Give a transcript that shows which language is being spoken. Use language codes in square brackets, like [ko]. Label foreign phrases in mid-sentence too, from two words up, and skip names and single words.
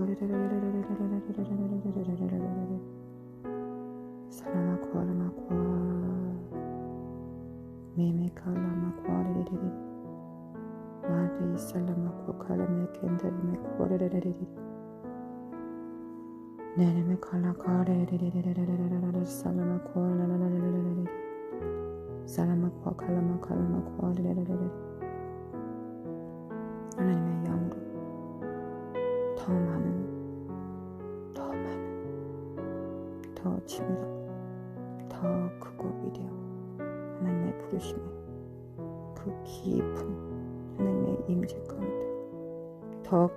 [ko] Salama Kualama Meme Kalama Kualidi Madi Salama Kualame Kendame Kualidi Neneme Kala Kare Salama Kualidi Salama Kualama Kalama Kualidi 하나님의 영으로 더 많은, 더 치밀하고, 더 크고 위대한 하나님의 부르심에 그 깊은 하나님의 임재 가운데, 더